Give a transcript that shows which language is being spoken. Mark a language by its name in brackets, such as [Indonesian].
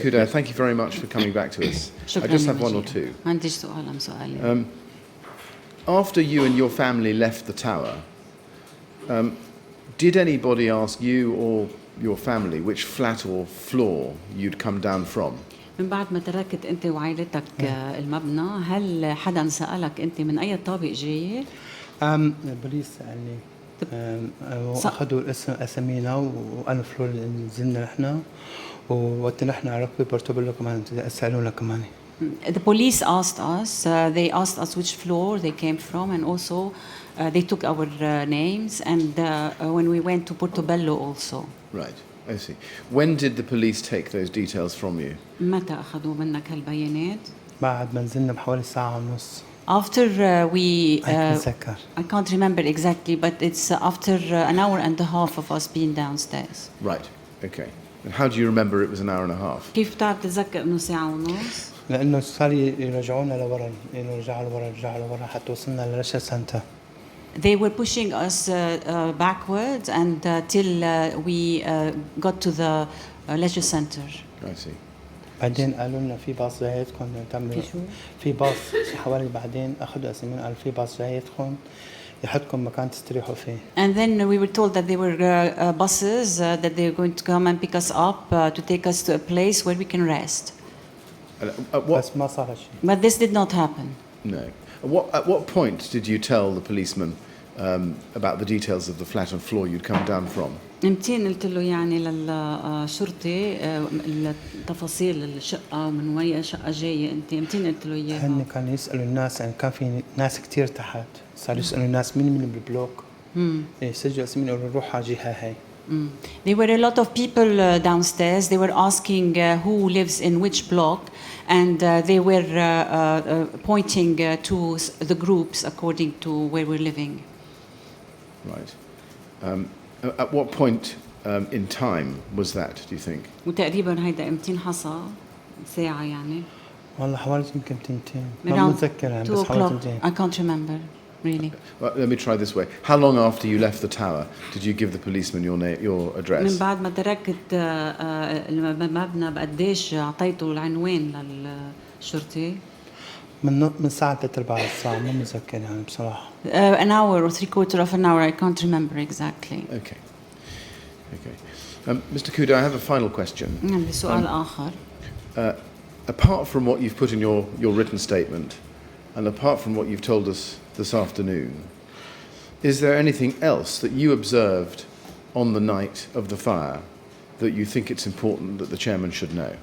[English] Khoudair, thank you very much for coming back to us. I [Arabic] شكرا [English] just have one or [Arabic] لمجيئك. [English] two. [Arabic] ما عنديش سؤال أم سؤالين. [English] After you and your family left the tower, did anybody ask you or your family which flat or floor you'd come down from? [Arabic] من بعد ما تركت أنت وعائلتك المبنى، هل حدا سألك أنت من أي طابق جاي؟ البوليس سألني واخذوا اسامينا وقالوا فلور اللي نزلنا نحن ووقت نحن عرفوا بورتوبيلو كمان سالونا كمان. [English] The police asked us. They asked us which floor they came from, and also they took our names. And when we went to Portobello, also. Right, I see. When did the police take those details from you? [Arabic] متى أخذوا منك هالبيانات؟ بعد ما نزلنا بحوالي ساعة ونص. [English] After we, [Arabic] أتذكر. [English] I can't remember exactly, but it's after an hour and a half of us being downstairs. Right, okay. And how do you remember it was an hour and a half? [Arabic] كيف بتعرف تتذكر إنه ساعة ونص؟ لأنه صار يرجعونا لورا، رجعوا لورا حتى وصلنا للرشا سنتا. [English] They were pushing us backwards and till we got to the leisure center. I see. [Arabic] بعدين قالوا لنا في باص جايتكم تعملوا في باص حوالي بعدين أخذوا أسامينا قالوا في باص جايتكم يحطكم مكان تستريحوا فيه. [English] And then we were told that there were buses that they were going to come and pick us up to take us to a place where we can rest. [Arabic] بس ما صار شيء. [English] But this did not happen. No. At what point did you tell the policeman about the details of the flat and floor you'd come down from? [Arabic] امتين قلت له يعني للشرطي التفاصيل الشقة ومن وين شقة جاية أنت امتين قلت له إياها؟ هن كانوا يسألوا الناس يعني كان في ناس كتير تحت صاروا يسألوا الناس مين من البلوك سجلوا اسمين يقولوا روح على جهة هاي. [English] There were a lot of people downstairs. They were asking who lives in which block, and they were pointing to the groups according to where we're living. Right. At what point in time was that, do you think? [Arabic] وتقريبا هيدا امتين حصل ساعة يعني. والله حوالي يمكن تنتين. ما متذكر يعني بس حوالي تنتين. [English] I can't remember really. Well, let me try this way. How long after you left the tower did you give the policeman your address? [Arabic] من بعد ما تركت المبنى بقديش أعطيته العنوان للشرطي؟ من ساعة 3/4 الساعة ما متذكر يعني بصراحة. [English] An hour or 3/4 of an hour. I can't remember exactly. Okay. Okay. Mr. Khoudair, I have a final question. [Arabic] عندي سؤال آخر. [English] Apart from what you've put in your written statement, and apart from what you've told us this afternoon, is there anything else that you observed on the night of the fire that you think it's important that the chairman should know?